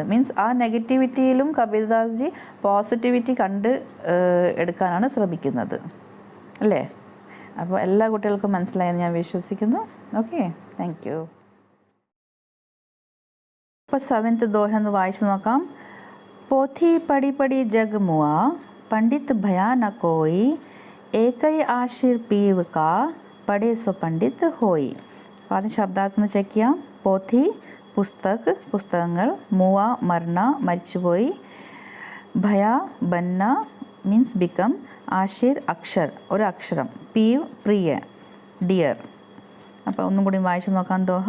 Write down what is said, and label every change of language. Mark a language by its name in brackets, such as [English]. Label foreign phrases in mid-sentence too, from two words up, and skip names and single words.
[Malayalam] മീൻസ് ആ നെഗറ്റിവിറ്റിയിലും കബീർദാസ് ജി പോസിറ്റിവിറ്റി കണ്ട് എടുക്കാനാണ് ശ്രമിക്കുന്നത്, അല്ലേ? അപ്പോൾ എല്ലാ കുട്ടികൾക്കും മനസ്സിലായെന്ന് ഞാൻ വിശ്വസിക്കുന്നു. [English] Okay, thank you. [Malayalam] ഇപ്പോൾ 7th ദോഹ ഒന്ന് വായിച്ചു നോക്കാം. [Hindi] पोथी पढ़ि पढ़ि जग മുआ पंडित भया न कोई एकई आशीर पीव का पढ़े सो पंडित होई. [Malayalam] അപ്പോൾ ആദ്യം ശബ്ദാർത്ഥം ഒന്ന് ചെക്ക് ചെയ്യാം. പോഥി പുസ്തകങ്ങൾ, മുവ മരണ മരിച്ചുപോയി, ഭയ ബന്ന [English] means become, [Malayalam] ആഷിർ ഒരു അക്ഷരം, പീവ് പ്രിയ ഡിയർ. അപ്പോൾ ഒന്നും കൂടി വായിച്ചു നോക്കാം ദോഹ.